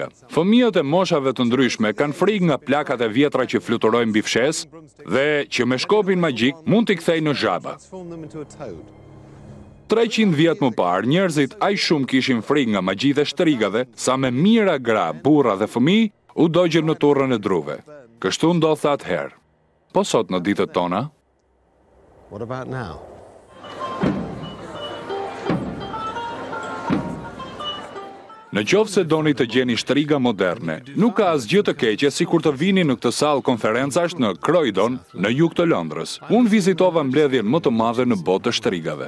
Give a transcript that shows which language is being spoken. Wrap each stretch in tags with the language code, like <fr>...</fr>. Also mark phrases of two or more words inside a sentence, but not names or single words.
<sq>Fëmijët e moshave të ndryshme kanë frikë nga plakat e vjetra që fluturojnë mbi fshes dhe që me shkopin magjik mund t'i kthejnë në zhaba. 300 vjet më parë, njerëzit aq shumë kishin frikë nga magjitë e shtrigave, sa me mijëra gra, burra dhe fëmijë u dogjën në turrën e druve. Kështu ndodh atëherë. Po sot në ditët tona?</sq> <en>What about now?</en> <sq>Në qoftë se doni të gjeni shtriga moderne, nuk ka asgjë të keqe si kur të vini në këtë sallë konferencash në Croydon, në jug të Londrës. Unë vizitova mbledhjen më të madhe në botë të shtrigave.</sq>